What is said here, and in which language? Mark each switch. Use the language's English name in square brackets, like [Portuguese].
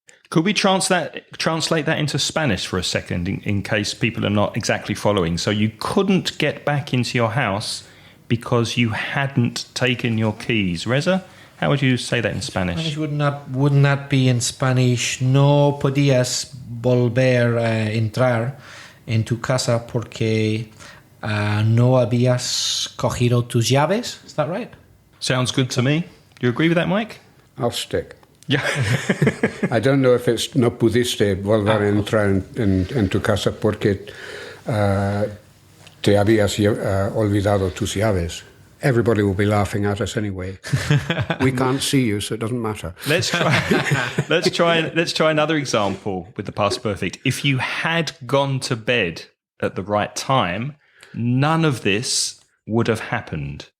[English] Could we translate that into Spanish for a second in case people are not exactly following? So you couldn't get back into your house because you hadn't taken your keys. Reza, how would you say that in Spanish? Wouldn't that be in Spanish? [Spanish] No podías volver a entrar en tu casa porque no habías cogido tus llaves. [English] Is that right? Sounds good to me. You agree with that, Mike? I'll stick. Yeah. I don't know if it's [Spanish] no pudiste volver a entrar en tu casa porque te habías olvidado tus llaves. [English] Everybody will be laughing at us anyway. We can't see you, so it doesn't matter. Let's try another example with the past perfect. If you had gone to bed at the right time, none of this would have happened.